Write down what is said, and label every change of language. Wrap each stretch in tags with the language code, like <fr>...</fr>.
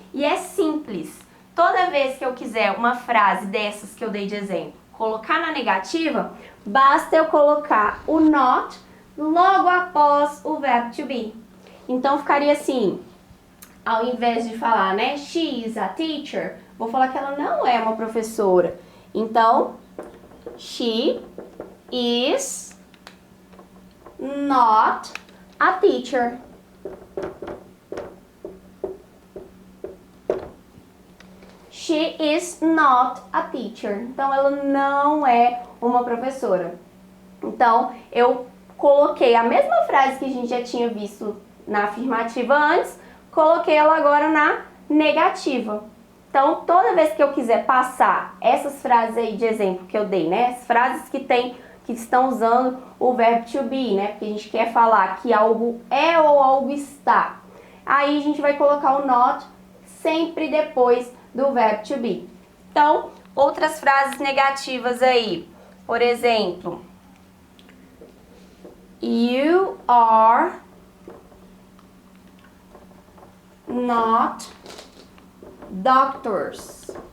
<pt>E é simples. Toda vez que eu quiser uma frase dessas que eu dei de exemplo, colocar na negativa, basta eu colocar o not logo após o verbo to be. Então ficaria assim, ao invés de falar, né,</pt> <en>she is a teacher,</en> <pt>vou falar que ela não é uma professora. Então,</pt> <en>she is not a teacher. She is not a teacher.</en> <pt>Então, ela não é uma professora. Então, eu coloquei a mesma frase que a gente já tinha visto na afirmativa antes, coloquei ela agora na negativa. Então, toda vez que eu quiser passar essas frases aí de exemplo que eu dei, né? As frases que estão usando o verbo to be, né? Porque a gente quer falar que algo é ou algo está. Aí a gente vai colocar o not sempre depois do verbo to be. Então, outras frases negativas aí. Por exemplo,</pt> <en>you are not doctors.</en>